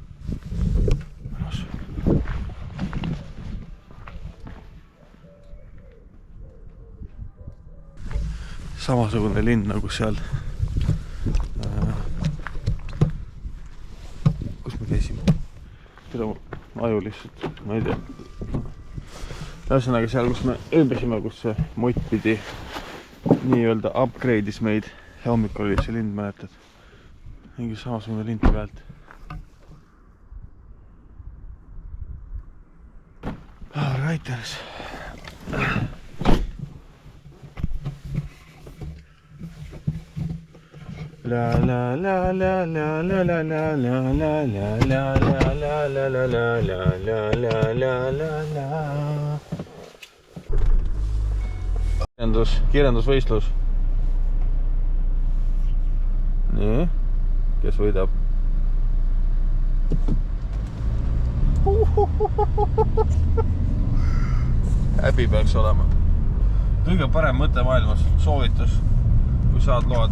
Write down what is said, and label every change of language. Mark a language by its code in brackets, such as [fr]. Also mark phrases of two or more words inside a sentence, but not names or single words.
[et] Samasugune linn nagu seal, kus me käisime. Seda aju lihtsalt, ma ei tea. Ühesõnaga seal, kus me ööbisime, kus see Mott pidi nii-öelda upgrade'is meid. Hommikul oli see lind, mäletad. Mingi samasugune lind pealt. Raiters. La la la la la la la la la la la la la la la la la la la la. Kirjandusvõistlus. Nii, kes võidab? Häbi peaks olema. Kõige parem mõte maailmas, soovitus, kui saad lood.